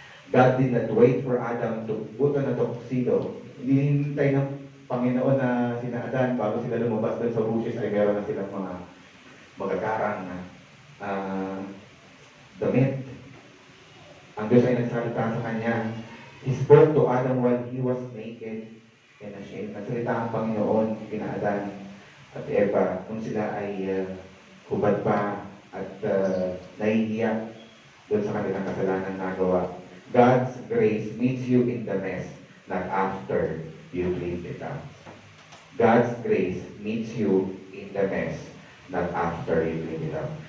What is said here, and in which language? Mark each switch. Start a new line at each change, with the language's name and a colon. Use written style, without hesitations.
English: God did not wait for Adam to put on a tuxedo.
Filipino: Hindi hintay ng Panginoon na sina Adan bago sila lumabas doon sa bushes ay meron na silang mga magagarang na damit. Ang Diyos ay nagsalita sa kanya.
English: He spoke to Adam while he was naked and ashamed.
Filipino: Nagsalita ang Panginoon kina Adan at Eva kung sila ay hubad pa at nahihiya doon sa kanilang kasalanan nagawa.
English: God's grace meets you in the mess, not after you cleaned it up. God's grace meets you in the mess, not after you cleaned it up.